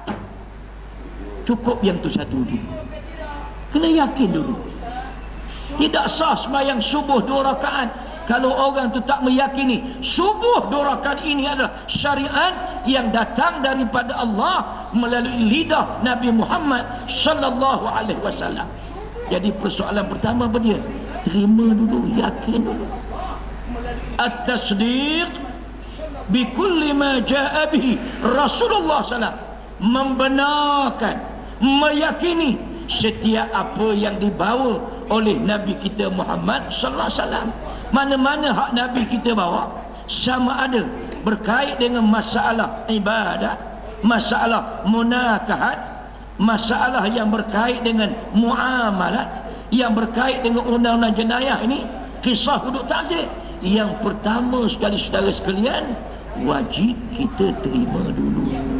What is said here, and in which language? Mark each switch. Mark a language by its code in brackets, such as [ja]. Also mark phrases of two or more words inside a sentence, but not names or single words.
[ms] Cukup yang tu satu dulu. Kena yakin dulu. Tidak sah sembahyang subuh 2 rakaat kalau orang tu tak meyakini subuh 2 rakaat ini adalah syariat yang datang daripada Allah melalui lidah Nabi Muhammad [ar] صلى الله عليه وسلم. [ms] Jadi persoalan pertama apa dia? Terima dulu, yakin dulu. [ar] التصديق بكل ما جاء به رسول الله صلى الله عليه وسلم, [ms] membenarkan, meyakini setiap apa yang dibawa oleh Nabi kita Muhammad [ar] صلى الله عليه وسلم. [ms] Mana-mana hak Nabi kita bawa, sama ada berkait dengan masalah ibadat, masalah munakahat, masalah yang berkait dengan muamalat, yang berkait dengan undang-undang jenayah ini, kisah hudud ta'zir, yang pertama sekali saudara sekalian, wajib kita terima dulu.